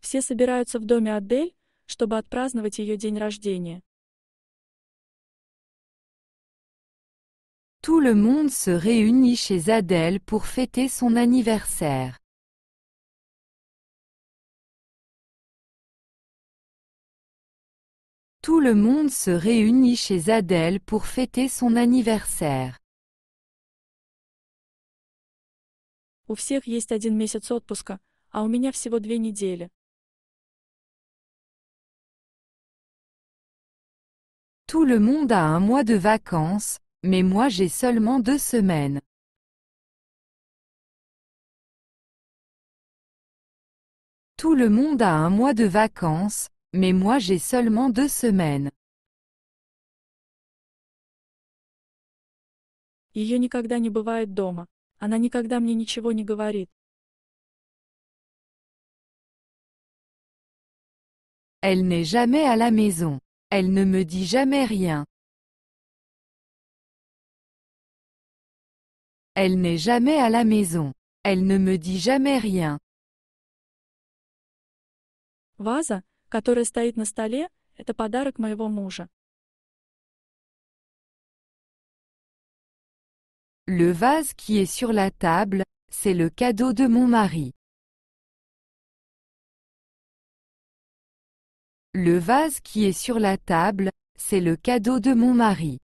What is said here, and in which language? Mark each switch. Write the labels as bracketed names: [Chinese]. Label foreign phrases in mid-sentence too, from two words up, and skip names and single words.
[Russian] Все собираются в доме Адель, чтобы отпраздновать ее день рождения. [French] Tout le monde se réunit chez Adèle pour fêter son anniversaire. Tout le monde se réunit chez Adèle pour fêter son anniversaire. [Russian] У всех есть 1 месяц отпуска, а у меня всего 2 недели. [French] Tout le monde a un mois de vacances, mais moi j'ai seulement 2 semaines. Tout le monde a un mois de vacances, mais moi j'ai seulement 2 semaines. [Russian] Ее никогда не бывает дома. Она никогда мне ничего не говорит. [French] Elle n'est jamais à la maison. Elle ne me dit jamais rien. Elle n'est jamais à la maison. Elle ne me dit jamais rien. [Russian] Ваза, которая стоит на столе, это подарок моего мужа. [French] Le vase qui est sur la table, c'est le cadeau de mon mari. Le vase qui est sur la table, c'est le cadeau de mon mari.